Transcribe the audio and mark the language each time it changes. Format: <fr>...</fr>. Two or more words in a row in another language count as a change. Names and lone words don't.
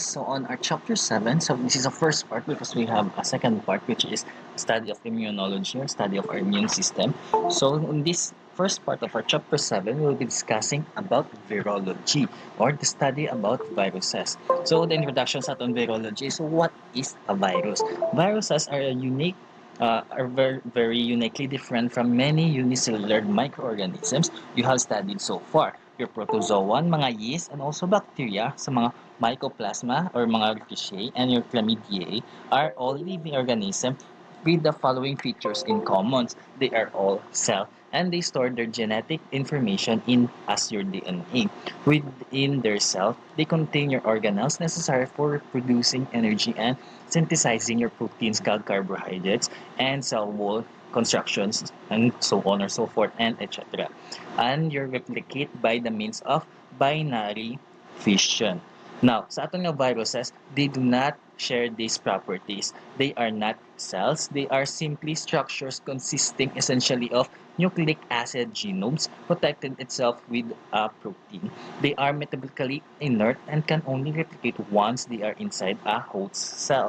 <en>So on our chapter 7, so this is the first part because we have a second part which is study of immunology or study of our immune system. So in this first part of our chapter 7, we'll be discussing about virology or the study about viruses. So the introduction</en> <hil>sa aton</hil> <en>virology. So what is a virus? Viruses are a unique are very uniquely different from many unicellular microorganisms you have studied so far. Your protozoan, mga yeast, and also bacteria</en> <hil>sa mga</hil> <en>mycoplasma or mga Rickettsia and your chlamydia are all living organisms with the following features in common. They are all cell and they store their genetic information in as your DNA. Within their cell, they contain your organelles necessary for producing energy and synthesizing your proteins called carbohydrates and cell wall constructions and so on or so forth and etc. And you replicate by the means of binary fission. Now,</en> <hil>sa aton nga viruses,</hil> <en>they do not share these properties. They are not cells. They are simply structures consisting essentially of nucleic acid genomes protected itself with a protein. They are metabolically inert and can only replicate once they are inside a host cell.</en>